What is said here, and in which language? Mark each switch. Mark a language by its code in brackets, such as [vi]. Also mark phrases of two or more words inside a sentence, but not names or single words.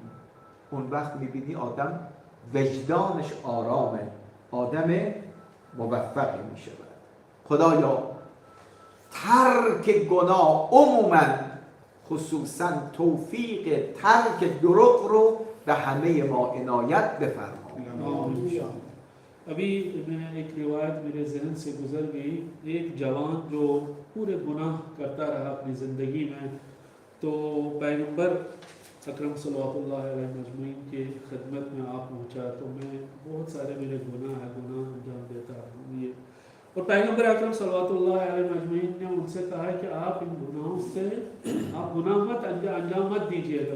[fa] اون وقت میبینی آدم وجدانش آرامه، آدم موفقی میشه. خدایا ترک گناه عموما، خصوصا توفیق ترک دروغ رو به همه ما عنایت بفرما. [hi] अभी मैं एक रिवायत मेरे जहन से गुजर गई। एक जवान जो पूरे गुनाह करता रहा अपनी ज़िंदगी में, तो पैगंबर अकरम [ar] صلى الله عليه وسلم [hi] के खिदमत में आप पहुंचा। तो मैं बहुत सारे मेरे गुनाह अंजाम देता हूँ ये, और पैगंबर अकरम [ar] صلى الله عليه وسلم [hi] ने उनसे कहा कि आप इन गुनाहों से आप गुनाह मत अंजाम मत दीजिएगा।